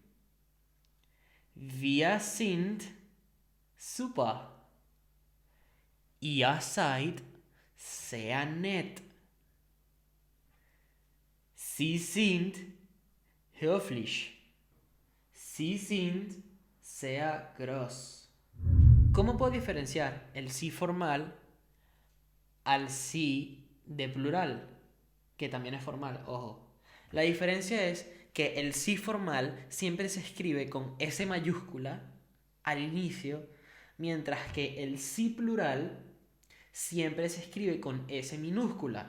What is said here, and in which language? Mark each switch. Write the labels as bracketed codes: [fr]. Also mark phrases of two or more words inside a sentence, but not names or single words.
[de] Wir sind super. Ihr seid sehr nett. Sie sind höflich. Sie sind sehr groß. [es] ¿Cómo puedo diferenciar el sí formal al sí de plural? Que también es formal, ojo. La diferencia es que el sí formal siempre se escribe con S mayúscula al inicio, mientras que el sí plural siempre se escribe con S minúscula.